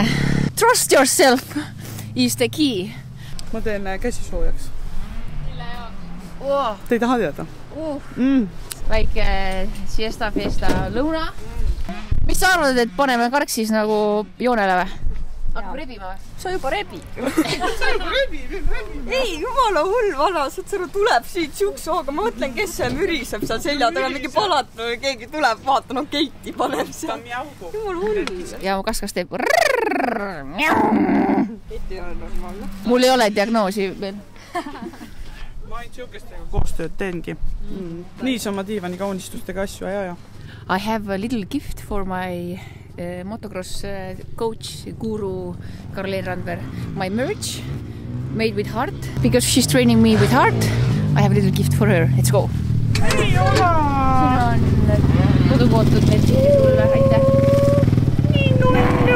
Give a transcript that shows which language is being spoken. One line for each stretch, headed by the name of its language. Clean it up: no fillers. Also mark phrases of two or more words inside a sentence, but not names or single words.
English: Trust yourself is the key.
Estonian: Ma teen käsi soojaks. Oh. Te ei taha teada? Väike
Spanish: siesta fiesta
Estonian: lõuna. Mis sa arvad, et paneme karksis nagu joonele või? Hakkab rebima või? Sa juba rebi. Ei, jumala hull vana, saad sõnu tuleb siit siuksooga. Ma mõtlen, kes see müriseb seal selja taga, mingi palat või keegi tuleb, vaata, no Keiti paneb seal. Jumala hull. Ja mu kaskas teeb Keiti ei ole normaalne. Mul ei ole diagnoosi veel. Ma ainult siukestega koostööd teengi. Nii sama diivani kaunistustega asju, ja.
English: I have a little gift for my motocross coach, guru Karleen Randver. My merch made with heart. Because she's training me with heart, I have a little gift for her. Let's go!
Estonian: Ei ole! Siin on kodukootud need sulle, aitäh! Nii nunnu!